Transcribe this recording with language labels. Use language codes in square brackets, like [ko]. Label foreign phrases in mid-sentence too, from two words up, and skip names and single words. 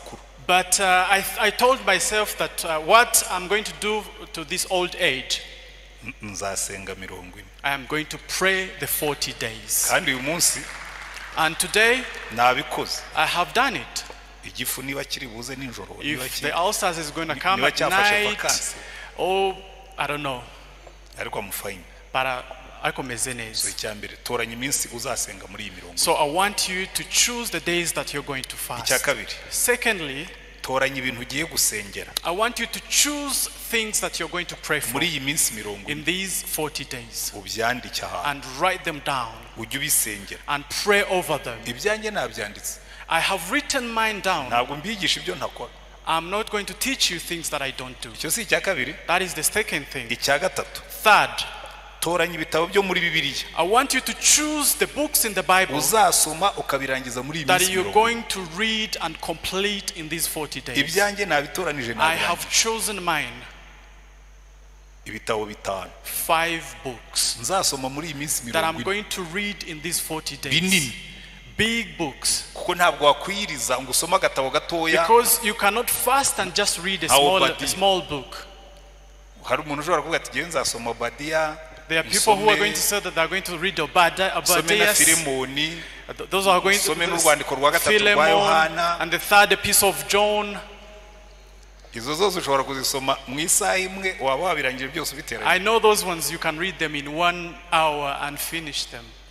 [en] But I told myself that what I'm going to do to this old age, [rw] nzasenga 40. [en] I am going to pray the 40 days. [rw] Kandi uyu munsi [en] And today [rw] nabikoze. [en] I have done it. [rw] Igifu niba kiri buze ninjoro, [en] If the ulcers is going to come at night, oh, I don't know. [rw] Ariko amufayini. But akomeze neza. Icyambere toranya iminsi uzasenga muri iyi 40. [en] So I want you to choose the days that you're going to fast. [rw] Icyakabiri. [en] Secondly, [rw] toranya ibintu ugiye gusengera. [en] I want you to choose things that you're going to pray for [rw] muri iyi minsi 40. [en] in these 40 days. [rw] Ubyandike ahantu. [en] And write them down. [rw] Ujye ubisengera. [en] And pray over them. [rw] Ibyanjye nabyanditse. [en] I have written mine down. [rw] Ntabwo mbigisha ibyo ntakora. [en] I'm not going to teach you things that I don't do. [rw] Icyo si icyakabiri. [en] That is the second thing. [rw] Icyagatatu. [en] Third, [rw] toranya ibitabo byo muri Bibiliya. [en] I want you to choose the books in the Bible [rw] uzasoma ukabirangiza muri iyi [en] that [rw] minsi [en] you're going to read and complete in these 40 days. [rw] Ibyanjye nabitoranije [en] I have chosen mine. [rw] Ibitabo 5. [en] 5 books [rw] nzasoma muri iyi minsi [en] that I'm [rw] 40. [en] going to read in these 40 days. [rw] Binini. [en] Big books. [rw] Kuko ntabwo wakwiriza ngo usoma agatabo gatoya. [en] Because you cannot fast and just read a small book. [rw] Hari umuntu ushobora kuvuga ati genza nzasoma Obadiya. [en] There are people who are going to say that they are going to read Obadiah. Those are going to read Philemon and the 3rd epistle of John. I know those ones, you can read them in 1 hour and finish them.